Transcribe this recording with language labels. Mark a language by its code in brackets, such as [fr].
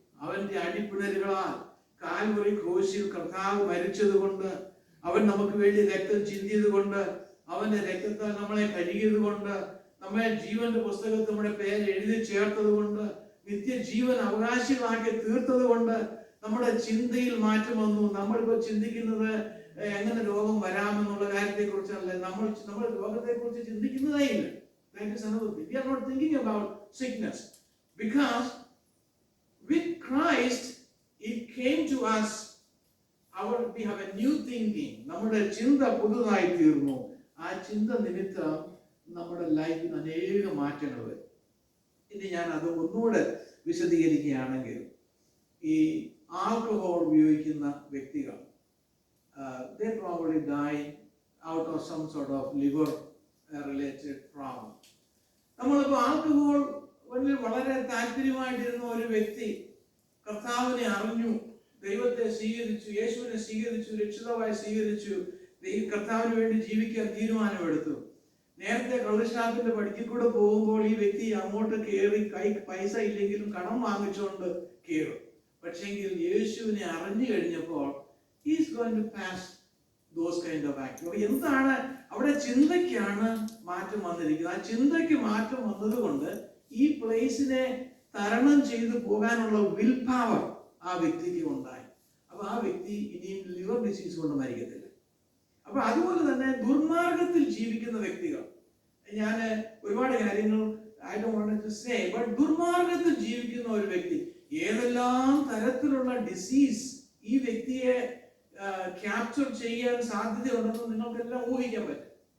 [ml] അവന്റെ അടിപ്പിണരുകളാൽ കാൽവറി ക്രൂശിൽ കർത്താവ് മരിച്ചത് കൊണ്ട്, അവൻ നമുക്ക് വേണ്ടി രക്തം ചിന്തിയത് കൊണ്ട്, അവന്റെ രക്തത്താൽ നമ്മളെ കഴുകിയത് കൊണ്ട്, നമ്മെ ജീവന്റെ പുസ്തകത്തിൽ നമ്മുടെ പേര് എഴുതി ചേർത്തത് കൊണ്ട്, നിത്യജീവൻ അവകാശികളാക്കി തീർത്തത് കൊണ്ട് നമ്മുടെ ചിന്തയിൽ മാറ്റം വന്നു. നമ്മളിപ്പോൾ ചിന്തിക്കുന്നത് എങ്ങനെ രോഗം വരാമെന്നുള്ള കാര്യത്തെ കുറിച്ചല്ല. നമ്മൾ രോഗത്തെ കുറിച്ച് ചിന്തിക്കുന്നതേ ഇല്ല. [en] That is another thing. We are not thinking about sickness because with Christ it came to us. We have a new thinking. [ml] നമ്മുടെ ചിന്ത പുതുതായി തീർന്നു. ആ ചിന്ത നിമിത്തം നമ്മുടെ ലൈഫിൽ അനേക മാറ്റങ്ങൾ വരും. ഇനി ഞാൻ അത് ഒന്നുകൂടെ വിശദീകരിക്കുകയാണെങ്കിൽ, ഈ ആൽക്കഹോൾ ഉപയോഗിക്കുന്ന വ്യക്തികൾ [en] they probably die out of some sort of liver related problem. [ml] നമ്മളിപ്പോൾ ആൽക്കഹോൾ വളരെ താല്പര്യമായിട്ടിരുന്ന ഒരു വ്യക്തി കർത്താവിനെ അറിഞ്ഞു, ദൈവത്തെ സ്വീകരിച്ചു, യേശുവിനെ സ്വീകരിച്ചു, രക്ഷിതാവായി സ്വീകരിച്ചു, കർത്താവിന് വേണ്ടി ജീവിക്കാൻ തീരുമാനമെടുത്തു. നേരത്തെ കള്ളുഷാപ്പിന്റെ പടിക്ക് കൂടെ പോകുമ്പോൾ ഈ വ്യക്തി അങ്ങോട്ട് കയറി പൈസ ഇല്ലെങ്കിലും കടം വാങ്ങിച്ചുകൊണ്ട് കയറും. പക്ഷെങ്കിൽ യേശുവിനെ അറിഞ്ഞു കഴിഞ്ഞപ്പോൾ [en] he is going to pass those kind of acts. [ml] എന്താണ് അവിടെ? ചിന്തയ്ക്കാണ് മാറ്റം വന്നിരിക്കുന്നത്. ആ ചിന്തയ്ക്ക് മാറ്റം വന്നതുകൊണ്ട് ഈ പ്ലേസിനെ തരണം ചെയ്തു പോകാനുള്ള വിൽ പവർ ആ വ്യക്തിക്ക് ഉണ്ടായി. അപ്പൊ ആ വ്യക്തി ഇനിയും ലിവർ ഡിസീസ് കൊണ്ട് മരിക്കത്തില്ല. അപ്പൊ അതുപോലെ തന്നെ ദുർമാർഗത്തിൽ ജീവിക്കുന്ന വ്യക്തികൾ, ഞാൻ ഒരുപാട് കാര്യങ്ങൾ [en] I don't want to say, but [ml] ദുർമാർഗത്തിൽ ജീവിക്കുന്ന ഒരു വ്യക്തി, ഏതെല്ലാം തരത്തിലുള്ള ഡിസീസ് ഈ വ്യക്തിയെ ക്യാപ്ചർ ചെയ്യാൻ സാധ്യതയുണ്ടെന്ന് നിങ്ങൾക്കെല്ലാം ഊഹിക്കാൻ പറ്റും.